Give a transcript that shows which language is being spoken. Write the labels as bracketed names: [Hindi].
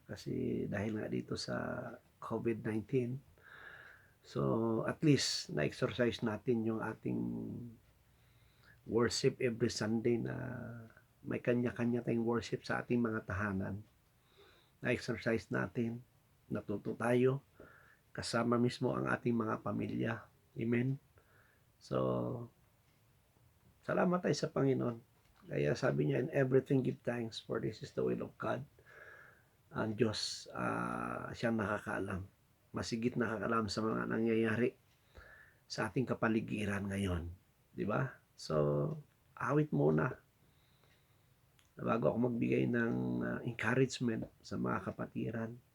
[Filipino] Kasi dahil nga dito sa COVID-19, so at least na-exercise natin yung ating worship every Sunday na may kanya-kanya tayong worship sa ating mga tahanan. Na-exercise natin, natuto tayo, kasama mismo ang ating mga pamilya. Amen? So, salamat tayo sa Panginoon. Kaya sabi niya, [English] in everything give thanks, for this is the will of God. [Filipino] Ang Diyos, siyang nakakaalam. Masigit nakakaalam sa mga nangyayari sa ating kapaligiran ngayon. Di ba? So, awit muna bago ako magbigay ng encouragement sa mga kapatiran.